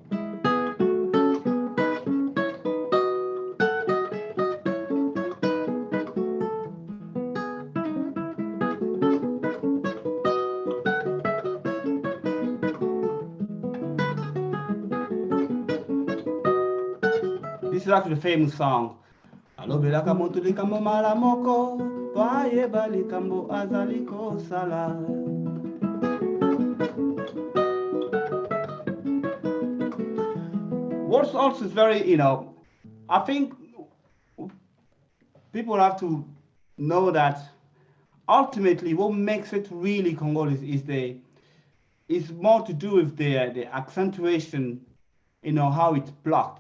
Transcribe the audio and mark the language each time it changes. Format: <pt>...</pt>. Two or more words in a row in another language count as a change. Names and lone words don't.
<en>This is actually a famous song.</en> <ln>Alobelaka moto likambo malamoko, bayeba likambo azaliko sala.</ln> <en>Words also is very, I think people have to know that ultimately what makes it really Congolese is more to do with the accentuation, how it's blocked.</en>